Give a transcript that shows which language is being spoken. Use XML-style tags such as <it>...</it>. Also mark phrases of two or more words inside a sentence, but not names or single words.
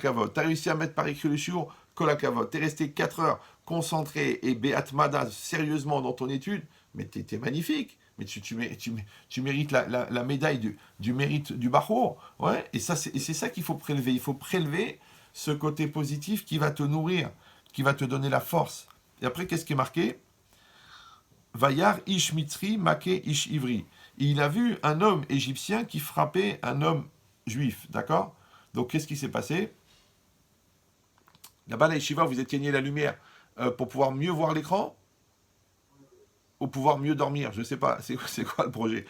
<fr>Tu as réussi à mettre par écrit le Shiur, Kolakavod. Tu es resté 4 heures concentré et Be'atmada sérieusement dans ton étude, mais tu es magnifique. Mais tu mérites la médaille du mérite du Bachour. Ouais, et c'est ça qu'il faut prélever. Il faut prélever ce côté positif qui va te nourrir, qui va te donner la force. Et après, qu'est-ce qui est marqué?</fr> <he>וירא איש מצרי מכה איש עברי.</he> <fr>Il a vu un homme égyptien qui frappait un homme juif. D'accord? Donc, qu'est-ce qui s'est passé? Là-bas, la yeshiva, vous éteignez la lumière pour pouvoir mieux voir l'écran ou pouvoir mieux dormir. Je ne sais pas, c'est quoi le projet.</fr>